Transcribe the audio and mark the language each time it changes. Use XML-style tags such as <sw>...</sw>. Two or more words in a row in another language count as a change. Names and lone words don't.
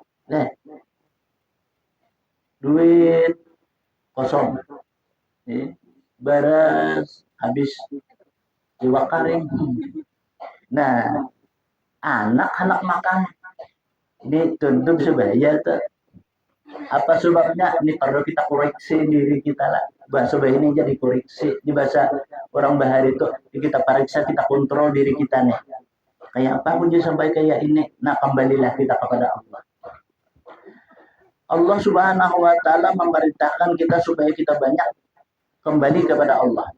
<id>Duit kosong. Beres habis jiwa karing. Nah, anak-anak makan dituntut sebaya tuh. Apa sebabnya? Ini perlu kita koreksi diri kita lah. Bahasa ini jadi koreksi. Di bahasa orang Bahari itu kita periksa, kita kontrol diri kita nih. Kayak apa pun sampai kayak ini. Nah, kembalilah kita kepada Allah. Allah</id> <ar>سبحانه وتعالى</ar> <id>memerintahkan kita supaya kita banyak kembali kepada Allah.</id>